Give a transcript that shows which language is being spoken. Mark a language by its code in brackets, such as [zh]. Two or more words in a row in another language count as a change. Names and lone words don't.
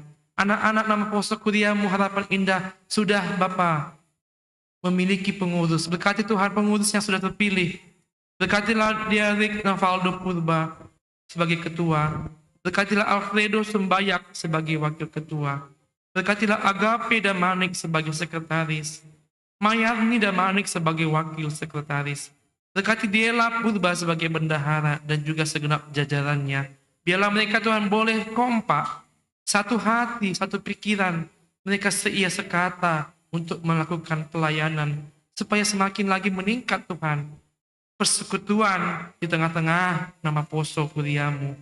[id] Anak-anak [bts] nama poso kuliah-Mu [id] Harapan Indah sudah Bapa memiliki pengurus. Berkati Tuhan pengurus yang sudah terpilih. Berkatilah Diarik Navaldo Purba sebagai ketua. Berkatilah Alfredo Sembayak sebagai wakil ketua. Berkatilah Agape Damanik sebagai sekretaris. Mayarni Damanik sebagai wakil sekretaris. Berkati Diela Purba sebagai bendahara dan juga segenap jajarannya. Biarlah mereka Tuhan boleh kompak, satu hati, satu pikiran, mereka seia sekata untuk melakukan pelayanan, supaya semakin lagi meningkat Tuhan persekutuan di tengah-tengah [bts] nama Poso Kuriamu.